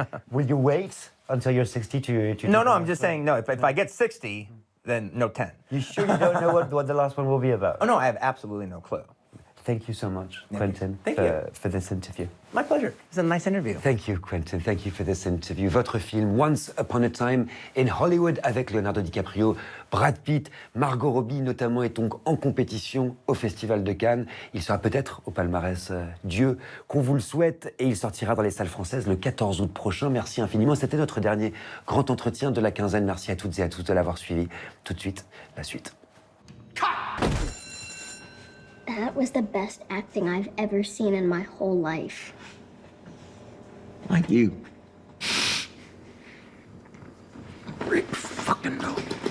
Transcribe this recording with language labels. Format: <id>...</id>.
<en>Will you wait until you're 60 to No, I'm just saying, no, if I get 60, then no 10. You sure you don't know what the last one will be about? Oh, no, I have absolutely no clue. Thank you so much, Quentin, for this interview. My pleasure. It's a nice interview. Thank you, Quentin. Thank you for this interview.</en> <fr>Votre film, Once Upon a Time in Hollywood, avec Leonardo DiCaprio, Brad Pitt, Margot Robbie notamment, est donc en compétition au Festival de Cannes. Il sera peut-être au palmarès Dieu qu'on vous le souhaite et il sortira dans les salles françaises le 14 août prochain. Merci infiniment. C'était notre dernier grand entretien de la quinzaine. Merci à toutes et à tous de l'avoir suivi. Tout de suite, la suite.</fr> <en>That was the best acting I've ever seen in my whole life. Like you. Rick fucking knows.</en>